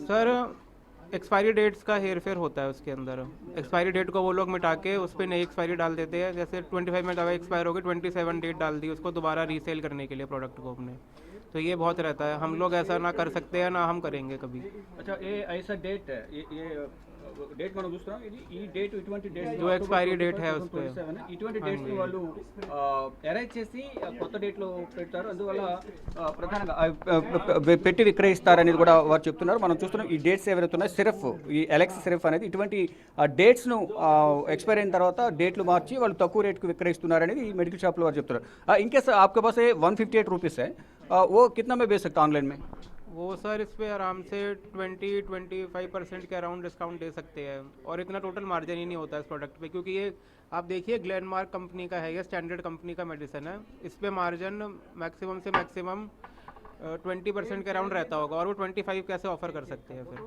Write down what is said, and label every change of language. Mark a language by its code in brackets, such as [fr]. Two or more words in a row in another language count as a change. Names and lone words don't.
[hi] सर [en] expiry dates [hi] का हेर फेर होता है उसके अंदर। [en] expiry date [hi] को वो लोग मिटा के उस पर नई एक्सपायरी डाल देते हैं। जैसे 25 में दवा एक्सपायर होगी, 27 डेट डाल दी उसको दोबारा रीसेल करने के लिए प्रोडक्ट को अपने, तो ये बहुत रहता है। हम लोग ऐसा ना कर सकते हैं, ना हम करेंगे कभी। अच्छा, ये ऐसा डेट है, ये [te] డేట్ మనం చూస్తున్నాం. ఇది ఈ డేట్ ఇటువంటి డేట్ [hi] जो [en] expiry date [hi] है उस पे [te] ఇటువంటి డేట్స్ వాళ్ళు అరేంజ్ చేసి కొత్త డేట్లో పెడతారు. అందువల్ల ప్రధానంగా పెట్టి విక్రయిస్తారనేది కూడా వారు చెప్తున్నారు. మనం చూస్తున్నాం ఈ డేట్స్ ఎవరైతే ఉన్నాయో సిరఫ్, ఈ ఎలెక్స్ సిరఫ్ అనేది ఇటువంటి డేట్స్ను ఎక్స్పైర్ అయిన తర్వాత డేట్లు మార్చి వాళ్ళు తక్కువ రేట్కు విక్రయిస్తున్నారనేది ఈ [en] medical shop [te] వారు చెప్తున్నారు. [hi] ఇన్కేస్ आपके पास 158 रुपीज़ है, वो कितना में बेच सकता है ऑनलाइन में? वो सर इस पे आराम से 20-25% के अराउंड डिस्काउंट दे सकते हैं, और इतना [en] total margin [hi] ही नहीं होता इस प्रोडक्ट पे, क्योंकि ये आप देखिए ग्लेनमार्क कंपनी का है, ये [en] standard company [hi] का मेडिसिन है। इस पे [en] margin maximum [hi] से मैक्सिमम 20% के अराउंड रहता होगा, और वो 25 कैसे ऑफर कर सकते हैं फिर?